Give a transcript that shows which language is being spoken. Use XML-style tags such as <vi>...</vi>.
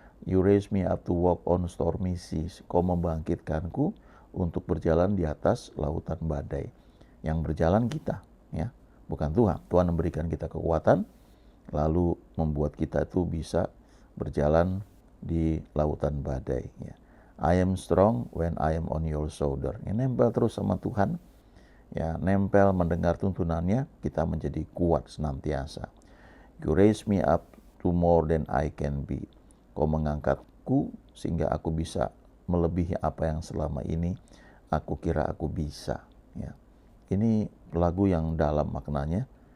<en>You raise me up to walk on stormy seas.</en> <id>Kau membangkitkanku untuk berjalan di atas lautan badai. Yang berjalan kita, ya, bukan Tuhan. Tuhan memberikan kita kekuatan, lalu membuat kita itu bisa berjalan di lautan badai. Ya.</id> <en>I am strong when I am on your shoulder.</en> <id>Ya, nempel terus sama Tuhan. Ya, nempel mendengar tuntunannya, kita menjadi kuat senantiasa.</id> <en>You raise me up to more than I can be.</en> <id>Kau mengangkatku sehingga aku bisa melebihi apa yang selama ini aku kira aku bisa. Ya. Ini lagu yang dalam maknanya.</id>